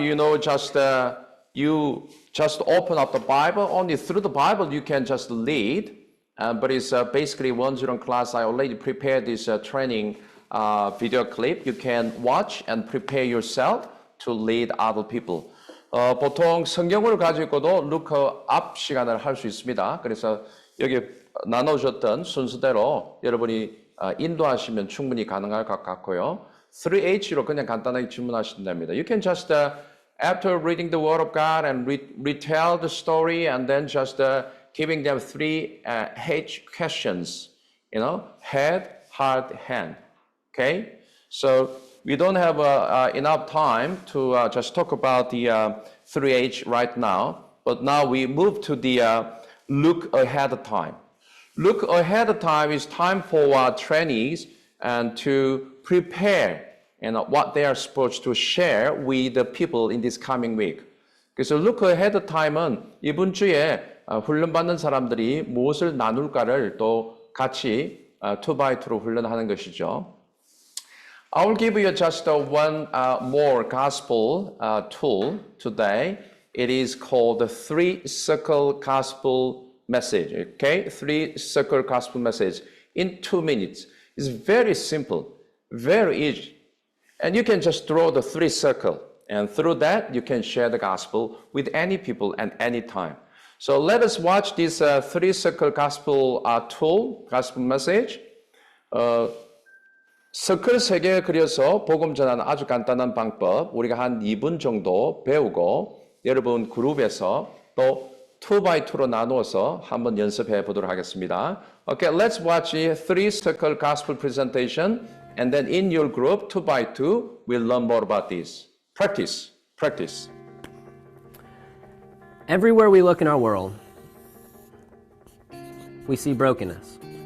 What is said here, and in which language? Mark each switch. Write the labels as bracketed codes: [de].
[en] You know, just you just open up the Bible. Only through the Bible you can just lead. But it's basically one-to-one class. I already prepared this training video clip. You can watch and prepare yourself to lead other people. [ko] 보통 성경을 가지고도 루크 앞 시간을 할 수 있습니다. 그래서 여기 나눠주셨던 순서대로 여러분이 인도하시면 충분히 가능할 것 같고요. 3H로 그냥 간단하게 질문하시면 됩니다. [en] You can just after reading the Word of God and retell the story, and then just giving them 3 H questions, you know, head, heart, hand. Okay, so we don't have enough time to just talk about the 3H right now, but now we move to the look ahead of time. Look ahead of time is time for trainees and to prepare what they are supposed to share with the people in this coming week. [ko] 그래서 look ahead of time은 이번 주에 훈련받는 사람들이 무엇을 나눌까를 또 같이 2x2로 훈련하는 것이죠. [en] I will give you just one more gospel tool today. It is called the 3-circle gospel message. Okay, 3-circle gospel message in 2 minutes. It's very simple, very easy. And you can just draw the 3 circle, and through that you can share the gospel with any people at any time. So let us watch this 3-circle gospel tool, gospel message. [ko] 서클 3개 그려서 복음 전하는 아주 간단한 방법, 우리가 한 2분 정도 배우고 여러분 그룹에서 또 2x2로 나누어서 한번 연습해 보도록 하겠습니다. [en] Okay, let's watch a 3-circle gospel presentation, and then in your group 2x2 we'll learn more about this. Practice, practice. Everywhere we look in our world, we see brokenness.